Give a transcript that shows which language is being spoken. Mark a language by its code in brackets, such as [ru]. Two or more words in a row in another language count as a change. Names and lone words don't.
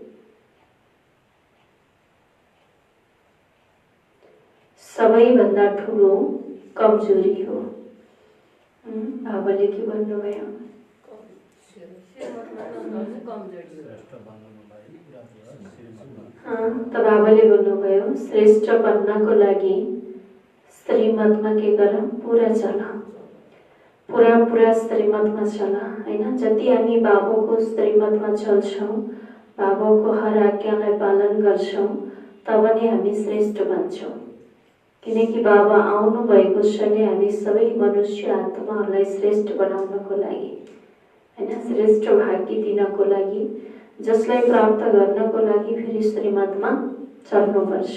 [ne] सबैभन्दा ठुलो कमजोरी हो। बाबाले के भन्नुभयो? त बाबाले भन्नुभयो, श्रेष्ठ बन्नको लागि श्रीमतमा के गर? पूरा चल। पूरा श्रीमतमा चल हैन। जति हामी बाबाको श्रीमतमा चल्छौं, बाबाको हर आज्ञालाई पालन गर्छौं, तब नै हामी श्रेष्ठ बन्छौं। किनकि बाबा आउनु भएको छ नै हामी सबै मनुष्य आत्माहरूलाई श्रेष्ठ बनाउनको लागि हैन, श्रेष्ठ भाग्य दिनको लागि, जसलाई प्राप्त गर्नको लागि फेरि श्रीमतमा चल्नुपर्छ।